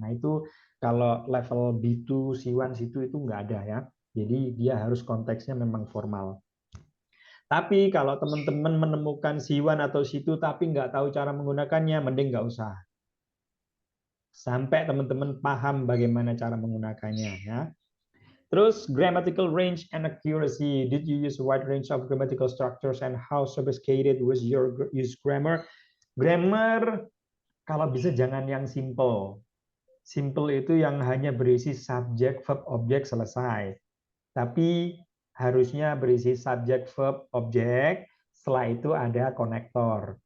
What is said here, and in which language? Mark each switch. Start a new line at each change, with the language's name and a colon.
Indonesian: Nah itu kalau level B2, C1, C2 itu nggak ada ya. Jadi dia harus konteksnya memang formal. Tapi kalau teman-teman menemukan C1 atau C2 tapi nggak tahu cara menggunakannya, mending nggak usah. Sampai teman-teman paham bagaimana cara menggunakannya. Ya. Terus
English: grammatical range and accuracy. Did you use a wide range of grammatical structures and how sophisticated was your use grammar?
Indonesian: Grammar kalau bisa jangan yang simple. Simple itu yang hanya berisi subjek, verb, objek, selesai. Tapi harusnya berisi subjek, verb, objek. Setelah itu ada konektor.